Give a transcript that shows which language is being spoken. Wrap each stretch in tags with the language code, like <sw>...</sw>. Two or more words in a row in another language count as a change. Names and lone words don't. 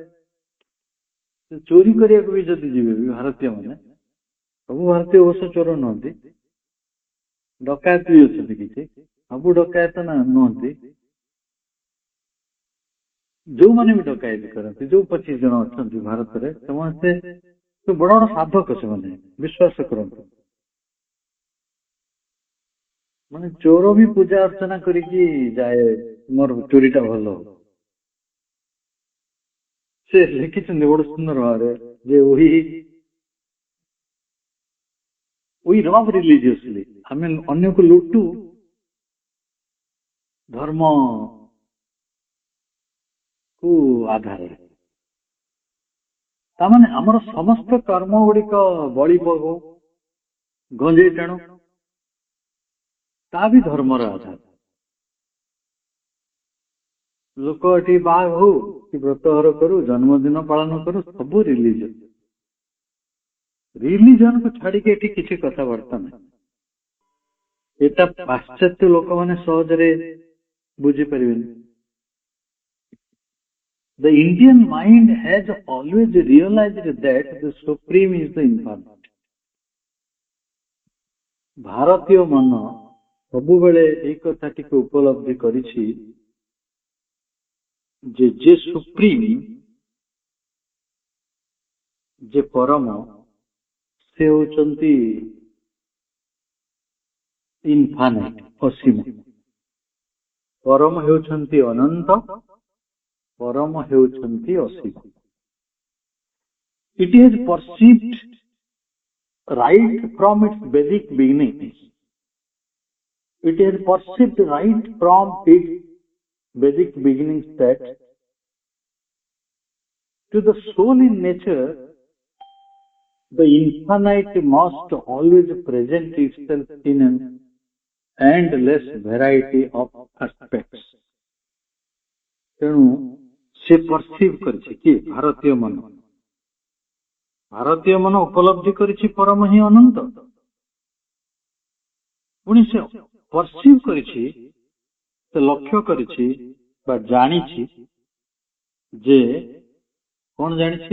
<or>ଚୋରି କରିବାକୁ ବି ଯଦି ଯିବେ ବି ଭାରତୀୟ ମାନେ, ସବୁ ଭାରତୀୟ ଅବଶ୍ୟ ଚୋର ନୁହନ୍ତି, ଡକାୟତ ବି ଅଛନ୍ତି କିଛି, ସବୁ ଡକାୟତ ନୁହନ୍ତି, ଯୋଉମାନେ ବି ଡକାୟତି କରନ୍ତି, ଯୋଉ 25 ଜଣ ଅଛନ୍ତି ଭାରତରେ, ସମସ୍ତେ ବଡ ବଡ ସାଧକ, ସେମାନେ ବିଶ୍ୱାସ କରନ୍ତି। ମାନେ ଚୋର ବି ପୂଜା ଅର୍ଚ୍ଚନା କରିକି ଯାଏ, ମୋର ଚୋରିଟା ଭଲ ହବ। ସେ ଲେଖିଛନ୍ତି ବଡ ସୁନ୍ଦର ଭାବରେ ଯେ</or> <en>we rob religiously,</en> <or>ଆମେ ଅନ୍ୟକୁ ଲୁଟୁ ଧର୍ମ କୁ ଆଧାରରେ। ତାମାନେ ଆମର ସମସ୍ତ କର୍ମ ଗୁଡିକ ବଳି ପକଉ, ଗଞ୍ଜେଇ ଟାଣୁ, ତା ବି ଧର୍ମର ଆଧାର। ଲୋକ ଏଠି ବାହା ହଉ କି ବ୍ରତଘର କରୁ, ଜନ୍ମଦିନ ପାଳନ କରୁ, ସବୁ ରିଲିଜନ। ରିଲିଜନକୁ ଛାଡିକି ଏଠି କିଛି କଥାବାର୍ତ୍ତା ନାହିଁ। এটা ପାଶ୍ଚାତ୍ୟ ଲୋକମାନେ ସହଜରେ ବୁଝିପାରିବେନି।</or> <en>The Indian mind has always realized that the supreme is the infinite.</en> <or>ଭାରତୀୟ ମନ ସବୁବେଳେ ଏଇ କଥାଟିକୁ ଉପଲବ୍ଧି କରିଛି ଯେ ସୁପ୍ରିମ, ଯେ ପରମ, ସେ ହେଉଛନ୍ତି ଇନଫାନାଇଟ, ଅସୀମ। ପରମ ହେଉଛନ୍ତି ଅନନ୍ତ, ପରମ ହେଉଛନ୍ତି ଅସୀମ।</or> <en>It is perceived right from its Vedic beginnings. It is perceived right from its Vedic beginnings that to the soul in nature, the infinite must always present itself in an endless variety of aspects.</en> <or>ତେଣୁ ସେ ପରସିଭ୍ କରିଛି କି ଭାରତୀୟ ମନ ଉପଲବ୍ଧି କରିଛି ପରମ ହିଁ ଅନନ୍ତ। ପୁଣି ସେ ପରସିଭ୍ କରିଛି, ସେ ଲକ୍ଷ୍ୟ କରିଛି ବା ଜାଣିଛି ଯେ କଣ ଜାଣିଛି?</or>